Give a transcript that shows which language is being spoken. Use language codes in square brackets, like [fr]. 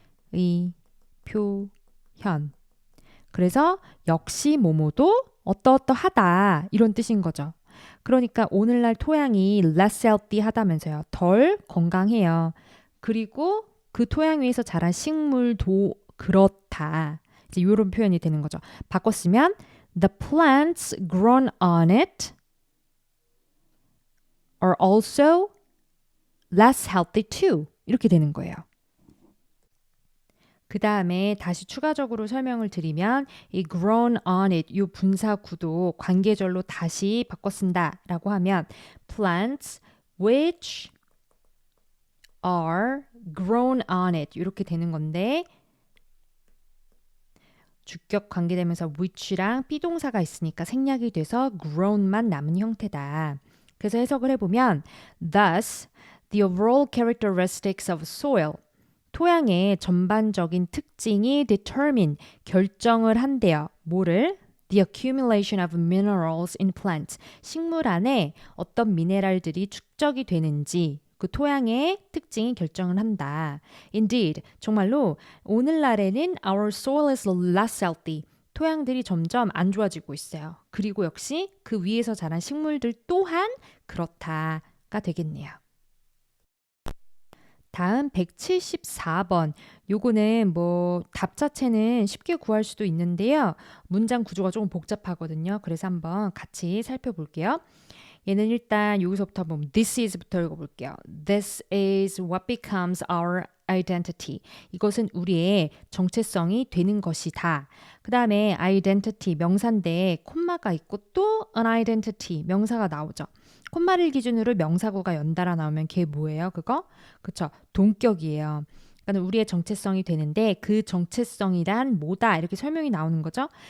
[ko] 동의 표현. 그래서 역시 뭐뭐도 어떠어떠하다 이런 뜻인 거죠. 그러니까 오늘날 토양이 [en] less healthy [ko] 하다면서요. 덜 건강해요. 그리고 그 토양 위에서 자란 식물도 그렇다. 이제 이런 표현이 되는 거죠. 바꿔 쓰면 [en] the plants grown on it are also less healthy too. [ko] 이렇게 되는 거예요. 그 다음에 다시 추가적으로 설명을 드리면 이 [en] grown on it, [ko] 이 분사 구도 관계절로 다시 바꿔 쓴다라고 하면 [en] plants which are grown on it [ko] 이렇게 되는 건데 주격 관계되면서 which랑 비동사가 있으니까 생략이 돼서 grown만 남은 형태다. 그래서 해석을 해보면 [en] thus the overall characteristics of soil [ko] 토양의 전반적인 특징이 [en] determine [ko] 결정을 한대요. 뭐를? [en] The accumulation of minerals in plants [ko] 식물 안에 어떤 미네랄들이 축적이 되는지 그 토양의 특징이 결정을 한다. [en] Indeed, [ko] 정말로 오늘날에는 [en] our soil is less healthy. [ko] 토양들이 점점 안 좋아지고 있어요. 그리고 역시 그 위에서 자란 식물들 또한 그렇다가 되겠네요. 다음 174번. 요거는 뭐 답 자체는 쉽게 구할 수도 있는데요. 문장 구조가 조금 복잡하거든요. 그래서 한번 같이 살펴볼게요. 얘는 일단 여기서부터 한번 [en] this is [ko] 부터 읽어볼게요. [en] This is what becomes our identity. [ko] 이것은 우리의 정체성이 되는 것이다. 그 다음에 identity 명사인데 콤마가 있고 또 an identity 명사가 나오죠. 콤마를 기준으로 명사구가 연달아 나오면 걔 뭐예요? 그거? 그쵸. 동격이에요. 그러니까 우리의 정체성이 되는데 그 정체성이란 뭐다 이렇게 설명이 나오는 거죠.